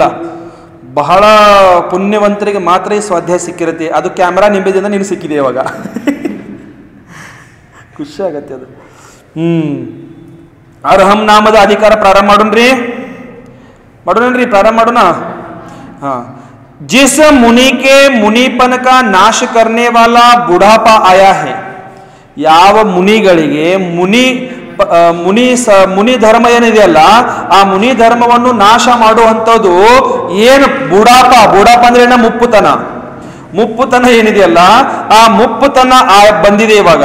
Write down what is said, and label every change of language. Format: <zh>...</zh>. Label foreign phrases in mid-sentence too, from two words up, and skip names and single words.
<kn>ಬಹಳ ಪುಣ್ಯವಂತರಿಗೆ ಮಾತ್ರ ಈ ಸ್ವಾಧ್ಯಾಯ ಸಿಕ್ಕಿರುತ್ತೆ. ಅದು ಕ್ಯಾಮ್ರಾ ನಿಂಬೆದಿಂದ ನೀನು ಸಿಕ್ಕಿದೆ ಇವಾಗ. ಖುಷಿ ಆಗತ್ತೆ ಅದು. ಅರ್ಹಂ ನಾಮದ ಅಧಿಕಾರ ಪ್ರಾರಂಭ ಮಾಡೋಣ್ರಿ, ಪ್ರಾರಂಭ ಮಾಡೋಣ.</kn> <hi>जिस मुनि के मुनिपन का नाश करने वाला बुढ़ापा आया है.</hi> <kn>ಯಾವ ಮುನಿಗಳಿಗೆ ಮುನಿ ಧರ್ಮ ಏನಿದೆಯಲ್ಲ, ಆ ಮುನಿ ಧರ್ಮವನ್ನು ನಾಶ ಮಾಡುವಂಥದ್ದು ಏನು ಬುಡಾಪ ಅಂದ್ರೆ ಏನ, ಮುಪ್ಪುತನ ಏನಿದೆಯಲ್ಲ, ಆ ಮುಪ್ಪುತನ ಬಂದಿದೆ ಇವಾಗ.</kn>